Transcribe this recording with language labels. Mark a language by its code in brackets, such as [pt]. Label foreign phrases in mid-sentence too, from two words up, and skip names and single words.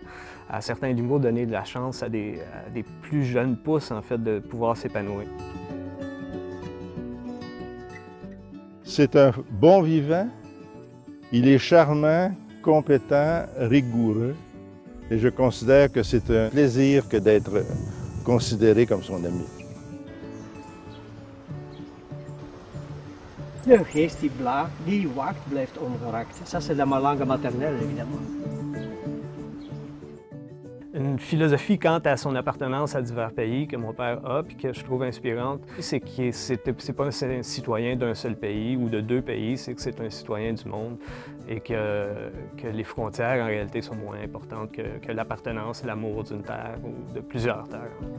[fr] À certains niveaux, donner de la chance à des plus jeunes pousses, en fait, de pouvoir s'épanouir. C'est un bon vivant, il est charmant, compétent, rigoureux. Et je considère que c'est un plaisir que d'être considéré comme son ami. [nl] De geest die blaakt, die waakt, blijft ongerakt. [fr] Ça, c'est la langue maternelle, évidemment. Une philosophie quant à son appartenance à divers pays que mon père a et que je trouve inspirante, c'est que c'est pas un citoyen d'un seul pays ou de deux pays, c'est que c'est un citoyen du monde et que les frontières en réalité sont moins importantes que l'appartenance, l'amour d'une terre ou de plusieurs terres.